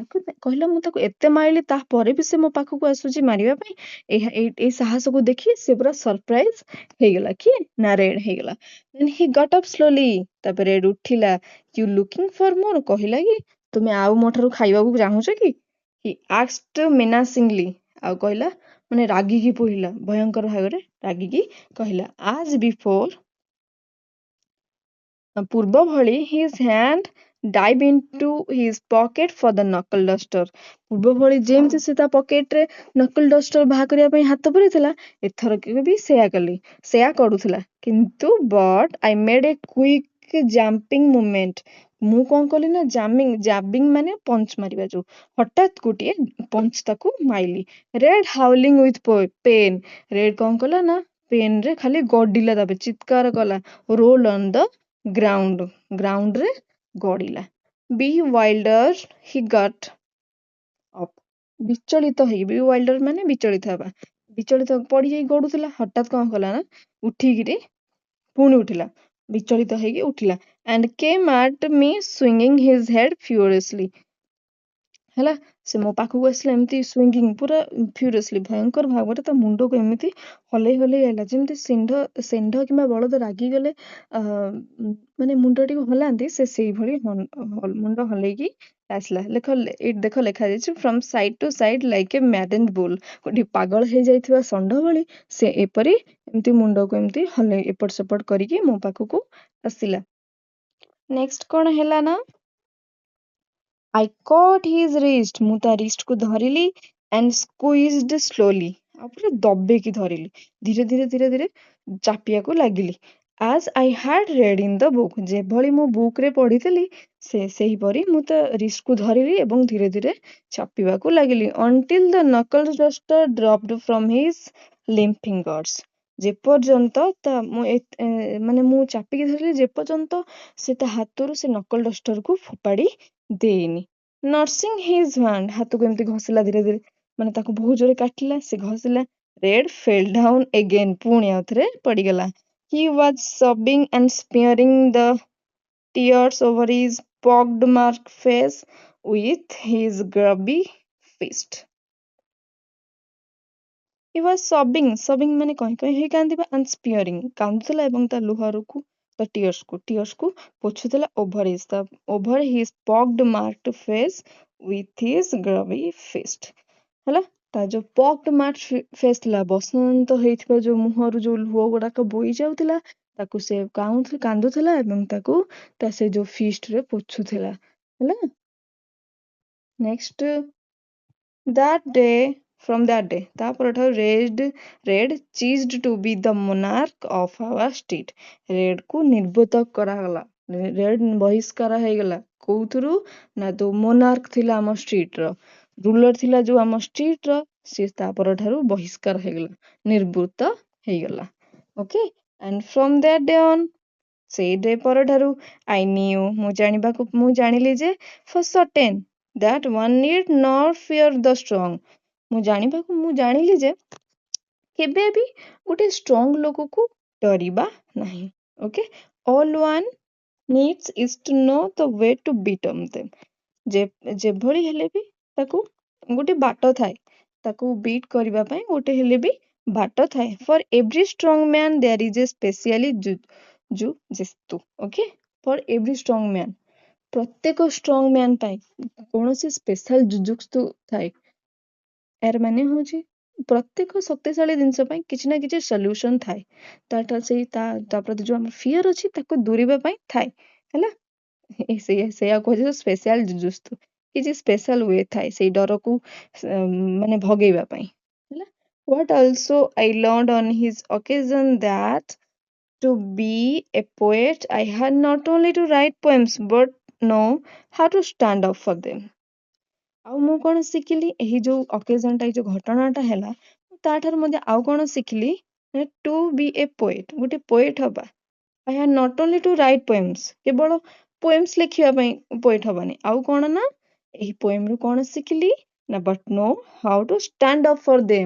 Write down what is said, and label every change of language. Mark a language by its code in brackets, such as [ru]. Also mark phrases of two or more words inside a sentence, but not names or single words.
[or] କହିଲା ମୁଁ ତାକୁ ଏତେ ମାରିଲି ତାପରେ ବି ସେ ମୋ ପାଖକୁ ଆସୁଛି ମାରିବା ପାଇଁ। ଏଇ ସାହସକୁ ଦେଖି ସେ ପୁରା ସରପ୍ରାଇଜ ହେଇଗଲା। କିଏ ନା ରେଡ୍ ହେଇଗଲା। [en] Then he got up slowly. [or] ତାପରେ ରେଡ୍ ଉଠିଲା। [en] You looking for more? [or] କହିଲା କି ତୁମେ ଆଉ ମୋ ଠାରୁ ଖାଇବାକୁ ଚାହୁଁଛ କି? [en] He asked menacingly. [or] ଆଉ କହିଲା ମାନେ ରାଗିକି କହିଲା, ଭୟଙ୍କର ଭାବରେ ରାଗିକି କହିଲା [en] as before. [or] ପୂର୍ବ ଭଳି [en] his hand dive into his pocket for the knuckle duster. [or] ପୂର୍ବ ଭଳି ଯେମିତି ସେ ତା ପକେଟରେ [en] knuckle duster [or] ବାହାର କରିବା ପାଇଁ ହାତ ପୁରେଇଥିଲା, ଏଥରକ ବି ସେୟା କରୁଥିଲା। [en] କିନ୍ତୁ but I made a quick jumping movement. [or] ମୁଁ କଣ କଲି ନା ଜାବିଂ ମାନେ ପଞ୍ଚ ମାରିବା ଯୋଉ, ହଠାତ୍ ଗୋଟିଏ ପଞ୍ଚ ତାକୁ ମାଇଲି। [en] Red howling with pain. [or] ରେଡ୍ କଣ କଲା ନା ପେନ୍ ରେ ଖାଲି ଗଡିଲା, ତାପରେ ଚିତ୍କାର କଲା। [en] roll on the ground ଗଡିଲା। be wilder he got up. [or] ବିଚଳିତ ହେଇ, [en] be wilder [or] ମାନେ ବିଚଳିତ ହେବା। ବିଚଳିତ ପଡିଯାଇ ଗଡୁଥିଲା, ହଠାତ୍ କଣ କଲା ନା ଉଠିକିରି ପୁଣି ଉଠିଲା, ବିଚଳିତ ହେଇକି ଉଠିଲା। [en] and came at me swinging his head furiously. [or] ହେଲା, ସେ ମୋ ପାଖକୁ ଆସିଲା ଏମିତି ସୁଇଙ୍ଗିଂ, ପୁରା ଫ୍ୟୁରିୟସଲି, ଭୟଙ୍କର ଭାବରେ ତା ମୁଣ୍ଡକୁ ଏମିତି ହଲେଇ ଆଇଲା, ଯେମିତି ଷେଣ୍ଢ କିମ୍ବା ବଳଦ ରାଗିଗଲେ ମାନେ ମୁଣ୍ଡଟିକୁ ହଲାନ୍ତି, ସେ ସେଇଭଳି ମୁଣ୍ଡ ହଲେଇକି ଆସିଲା। ଦେଖ ଲେଖାଯାଇଛି [en] from side to side like a maddened bull. [or] ଗୋଟେ ପାଗଳ ହେଇଯାଇଥିବା ଷଣ୍ଢ ଭଳି ସେ ଏପରି ଏମିତି ମୁଣ୍ଡକୁ ଏମିତି ହଲେଇ ଏପଟ ସେପଟ କରିକି ମୋ ପାଖକୁ ଆସିଲା। ନେକ୍ସଟ କଣ ହେଲା ନା [en] I caught his wrist. [or] ମୁଁ ତା ରିଷ୍ଟକୁ ଧରିଲି [en] and squeezed slowly. [or] ଆଉ ପୁରା ଦବେଇକି ଧରିଲି। ଧୀରେ ଧୀରେ ଚାପିବାକୁ ଲାଗିଲି। [en] As I had read in the book. [or] ଯେଭଳି ମୁଁ ବୁକରେ ପଢିଥିଲି ସେହିପରି ମୁଁ ତା ରିଷ୍ଟକୁ ଧରିଲି ଏବଂ ଧୀରେ ଧୀରେ ଚାପିବାକୁ ଲାଗିଲି। [en] Until the knuckle duster dropped from his limp fingers. [or] ଯେପର୍ଯ୍ୟନ୍ତ ମାନେ ମୁଁ ଚାପିକି ଧରିଲି ଯେପର୍ଯ୍ୟନ୍ତ ସେ ତା ହାତରୁ ସେ [en] knuckle duster [or] ଫୋପାଡ଼ି ଦେଇନି। [en] nursing his hand, [or] ହାତକୁ ଏମିତି ଘଷିଲା ଧୀରେ ଧୀରେ, ମାନେ ତାକୁ ବହୁତ ଜୋରେ କାଟିଲା, ସେ ଘଷିଲା। [en] Red fell down again, [or] ପୁଣି ଆଉଥରେ ପଡିଗଲା। [en] He was sobbing and smearing the tears over his pockmarked face with his grubby fist. He was sobbing [or] ମାନେ କହି ହେଇ କାନ୍ଦିବା, [en] and smearing, [or] କାନ୍ଦୁଥିଲା ଏବଂ ତା ଲୁହକୁ ତା ଟିୟର୍ସକୁ ପୋଛୁଥିଲା [en] over his pockmarked face with his grubby fist. [or] ହେଲା, ତା ଯୋଉ [en] pockmarked face [or] ଥିଲା, ବସନ୍ତ ହେଇଥିବା ଯୋଉ ମୁହଁରୁ ଯୋଉ ଲୁହ ଗୁଡାକ ବୋହି ଯାଉଥିଲା, ତାକୁ ସେ କାନ୍ଦୁଥିଲା ଏବଂ ତାକୁ ତା ସେ ଯୋଉ ଫିଷ୍ଟରେ ପୋଛୁଥିଲା। [en] ହେଲା, ନେକ୍ସଟ from that day, ତାପରଠାରୁ ରେଡ୍ ceased to be the monarch of our street. [or] ରେଡ୍ କୁ ନିର୍ବୁତ କରାଗଲା, ରେଡ୍ ବହିଷ୍କାର ହେଇଗଲା। କୋଉଥିରୁ ନା ଯୋଉ ମୋନାର୍କ ଥିଲା ଆମ ଷ୍ଟ୍ରିଟ ର, ରୁଲର ଥିଲା ଯୋଉ ଆମ ଷ୍ଟ୍ରିଟ ର, ସେ ତାପରଠାରୁ ବହିଷ୍କାର ହେଇଗଲା, ନିର୍ବୃତ ହେଇଗଲା। ଓକେ, [en] and from that day on, [or] ସେଇ ଡେ ପରଠାରୁ [en] I knew, [or] ମୁଁ ଜାଣିଲି ଯେ [en] for certain that one need not fear the strong. [or] ମୁଁ ଜାଣିଲି ଯେ କେବେ ବି ଗୋଟେ ଷ୍ଟ୍ରଙ୍ଗ ଲୋକକୁ ଡରିବା ନାହିଁ। ଓକେ, [en] all one needs is to know the way to beat them. [or] ଯେଭଳି ହେଲେ ବି ତାକୁ ଗୋଟେ ବାଟ ଥାଏ, ତାକୁ ବିଟ୍ କରିବା ପାଇଁ ଗୋଟେ ହେଲେ ବି ବାଟ ଥାଏ। [en] For every strong man there is a specially jujutsu. Okay, for every strong man, [or] ପ୍ରତ୍ୟେକ [en] strong man [or] ପାଇଁ କୌଣସି [en] special jujutsu [or] ଥାଏ। ଏହାର ମାନେ ହଉଛି ପ୍ରତ୍ୟେକ ଶକ୍ତିଶାଳୀ ଜିନିଷ ପାଇଁ କିଛି ନା କିଛି ସଲ୍ୟୁସନ ଥାଏ। ତା ପ୍ରତି ଯୋଉ ଆମର ଫିୟର ଅଛି ତାକୁ ଦୂରେଇବା ପାଇଁ ଥାଏ। ହେଲା, ସେଇଆ କୁହାଯାଏ [en] special jujutsu. [or] କିଛି [en] special way [or] ଥାଏ ସେଇ ଡରକୁ ମାନେ ଭଗେଇବା ପାଇଁ। ହେଲା, [en] what also I learned on his occasion that to be a poet I had not only to write poems but know how to stand up for them. [or] ଆଉ ମୁଁ କଣ ଶିଖିଲି ଏହି ଯୋଉ ଅକେଜନଟା, ଏଇ ଯୋଉ ଘଟଣାଟା ହେଲା, ତାଠାରୁ ମଧ୍ୟ ଆଉ କଣ ଶିଖିଲି, [en] to be a poet, [or] ଗୋଟେ ପୋଏଟ ହବା। [en] I had not only to write poems, [or] କେବଳ ପୋଏମ୍ସ ଲେଖିବା ପାଇଁ ପୋଏଟ ହବାନି, ଆଉ କଣ ନା ଏହି ପୋଏମରୁ କଣ ଶିଖିଲି ନା [en] but know how to stand up for them.